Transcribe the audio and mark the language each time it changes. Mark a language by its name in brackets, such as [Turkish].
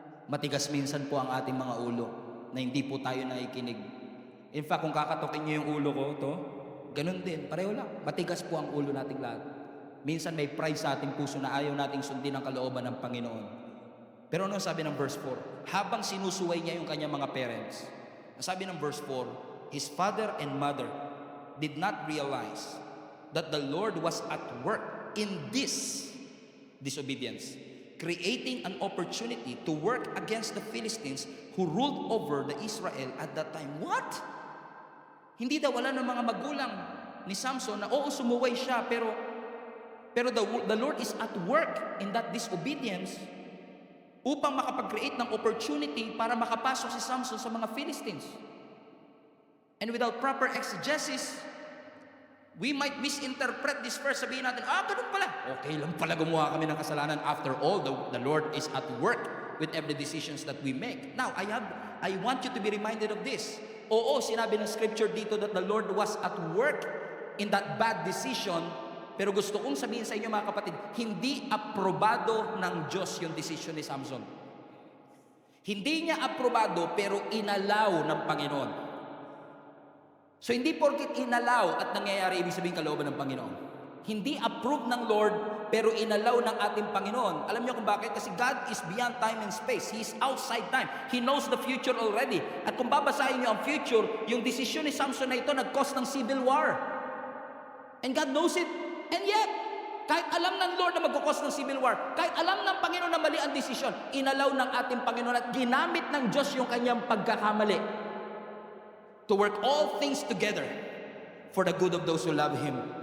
[Filipino] Matigas minsan po ang ating mga ulo na hindi po tayo naikinig. In fact, kung kakatokin niyo yung ulo ko, ganun din, pareho lang. Matigas po ang ulo nating lahat. Minsan may pride sa ating puso na ayaw nating sundin ang kalooban ng Panginoon. Pero ano sabi ng verse 4? Habang sinusuway niya yung kanyang mga parents, sabi ng verse 4, [English] his father and mother did not realize that the Lord was at work in this disobedience, creating an opportunity to work against the Philistines who ruled over the Israel at that time. [Filipino] What? Hindi daw wala ng mga magulang ni Samson na sumuway siya, pero [English] the Lord is at work in that disobedience [Filipino] upang makapag-create ng opportunity para makapasok si Samson sa mga Philistines. [English] And without proper exegesis, we might misinterpret this verse. [Filipino] Sabihin natin, ganun pala. Okay lang pala gumawa kami ng kasalanan. [English] After all, the Lord is at work with every decisions that we make. Now, I want you to be reminded of this. [Filipino] Oo, sinabi ng scripture dito [English] that the Lord was at work in that bad decision. [Filipino] Pero gusto kong sabihin sa inyo mga kapatid, hindi aprobado ng Diyos yung decision ni Samson. Hindi niya aprobado pero inalaw ng Panginoon. So hindi porket inalaw at nangyayari, ibig sabihin kalooban ng Panginoon. Hindi approved ng Lord pero inalaw ng ating Panginoon. Alam niyo kung bakit? Kasi [English] God is beyond time and space. He is outside time. He knows the future already. [Filipino] At kung babasahin niyo ang future, yung desisyon ni Samson na ito nag-cause ng civil war. [English] And God knows it. [Filipino] And yet, kahit alam ng Lord na mag-cause ng civil war, kahit alam ng Panginoon na mali ang desisyon, inalaw ng ating Panginoon at ginamit ng Diyos yung kanyang pagkakamali [English] to work all things together for the good of those who love Him.